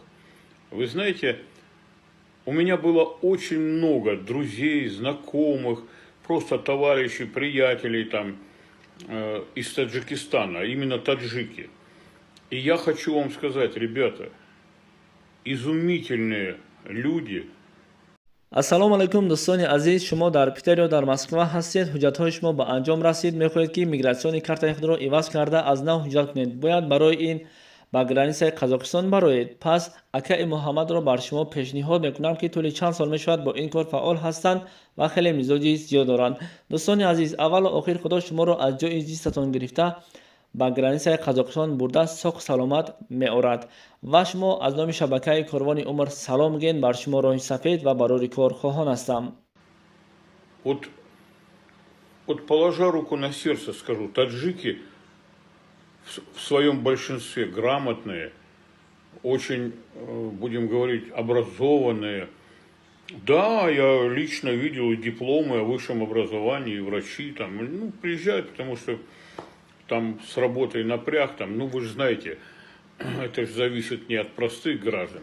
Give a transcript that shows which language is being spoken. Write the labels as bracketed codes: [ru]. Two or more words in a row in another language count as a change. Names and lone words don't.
[ru] Вы знаете, у меня было очень много друзей, знакомых, просто товарищей, приятелей там из Таджикистана, именно таджики. И я хочу вам сказать, ребята, изумительные люди. [tg] ассалому алайкум дӯстони азиз, шумо дар питер ё дар Москва ҳастед. ҳуҷҷатҳои шумо ба анҷом расид. Мехоҳед ки мигратсиони картаи худро иваз карда аз нав ҳуҷҷат кунед. Бояд барои ин ба границаи Қазоқистон бароед. Пас акаи Муҳаммадро бар шумо пешниҳод мекунам ки тӯли чанд сол мешавад бо ин кор фаъол ҳастанд ва хеле мизоҷи зиёд доранд. Дӯстони азиз, аввалу охир худо шуморо аз ҷои зистатон гирифта ба границаи Қазоқистон бурда соҳ саломат меорад ва шумо аз номи шабакаи Корвони Умр салом ген. Бар шумо роҳи сафед ва барори корхоҳон ҳастам. [ru] Вот положа руку на сердце скажу, таджики в своем большинстве грамотные, очень, будем говорить, образованные. Да, я лично видел и дипломы о высшем образовании, и врачи там, ну, приезжают, потому что там с работой напряг, там, ну, вы же знаете, это же зависит не от простых граждан.